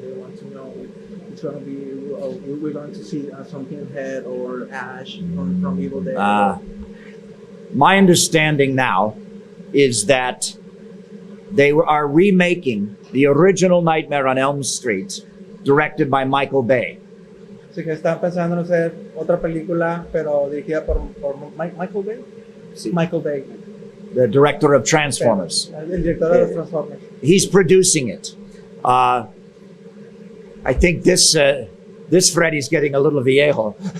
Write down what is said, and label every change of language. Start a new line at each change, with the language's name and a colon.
English: They want to know if it's going to be, we're going to see something Head or Ash from Evil Dead. My understanding now is that they are remaking the original Nightmare on Elm Street, directed by Michael Bay.
Spanish: Así que están pensando en hacer otra película, pero dirigida por Michael Bay. Sí. Michael Bay,
English: The director of Transformers.
Spanish: el director de los Transformers.
English: He's producing it. I think this Freddy's getting a little
Spanish: viejo.